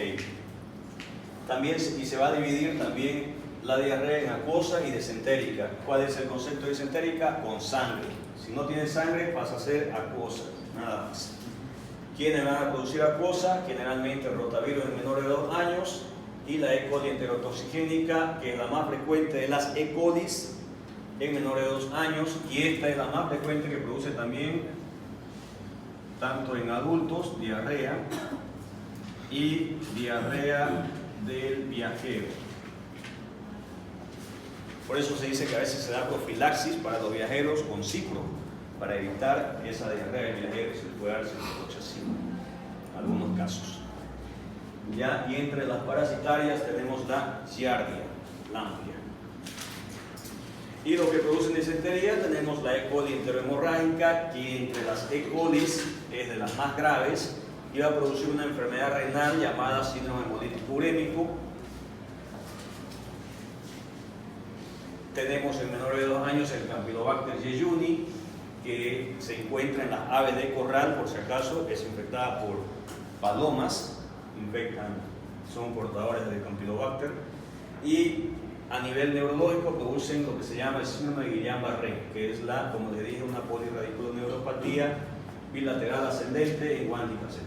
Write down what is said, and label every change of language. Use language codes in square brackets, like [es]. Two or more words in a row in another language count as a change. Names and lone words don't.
[es] También, y se va a dividir también la diarrea en acuosa y desentérica. ¿Cuál es el concepto de desentérica? Con sangre. Si no tiene sangre, pasa a ser acuosa, nada más. ¿Quiénes van a producir acuosa? Generalmente el rotavirus en menores de 2 años y la E. coli enterotoxigénica, que es la más frecuente de las E. colis en menores de 2 años, y esta es la más frecuente que produce también, tanto en adultos, diarrea y diarrea del viajero. Por eso se dice que a veces se da profilaxis para los viajeros con cipro, para evitar esa diarrea del viajero. Se puede dar ciprofloxacin en algunos casos. ¿Ya? Y entre las parasitarias tenemos la giardia, lampia. Y lo que producen disentería tenemos la E. coli enterohemorrágica, que entre las E. colis es de las más graves y va a producir una enfermedad renal llamada síndrome hemolítico urémico. Tenemos en menores de 2 años el Campylobacter jejuni, que se encuentra en las aves de corral, por si acaso, es infectada por palomas, son portadores de Campylobacter, y a nivel neurológico producen lo que se llama el síndrome de Guillain-Barré, que es como les dije, una polirradiculoneuropatía bilateral ascendente en Wandy-Cassel.